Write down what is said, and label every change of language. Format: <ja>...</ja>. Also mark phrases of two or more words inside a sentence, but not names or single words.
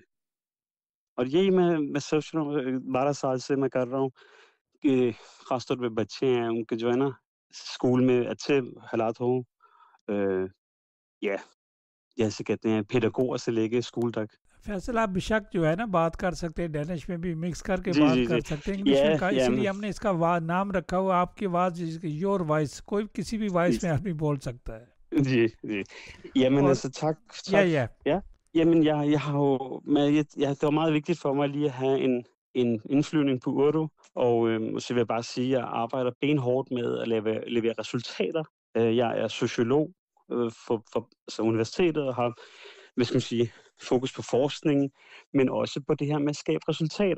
<ur>اور یہی میں سوچ رہا ہوں، 12 سال سے میں کر رہا ہوں کہ خاص طور پہ بچے ہیں ان کے جو ہے نا اسکول میں اچھے حالات ہوں، جیسے کہتے ہیں پیڈاگوگ سے لے کے اسکول تک۔ فیصل، آپ بشک جو ہے نا بات کر سکتے ہیں، ڈینش میں بھی مکس کر کے جی بات جی جی، کر سکتے ہیں، انگلش میں کہا، اسی میں لیے ہم نے اس کا نام رکھا ہوا آپ کی آواز،</ur> <en>your voice,</en> <ur>کوئی کسی بھی وائس میں آدمی بول سکتا ہے۔ جی جی، jeg اور</ur> <da>så tak,</da> <ur>یا</ur> <da>ja. Jamen, jeg har jo det var meget vigtigt for mig lige at have en indflyvning på Urdu, og så vil jeg bare sige, at jeg arbejder benhårdt med at levere resultater. Jeg er sociolog for universitetet og har, hvad skal man sige, fokus på forskning, men også på det her med at skabe resultater.</da>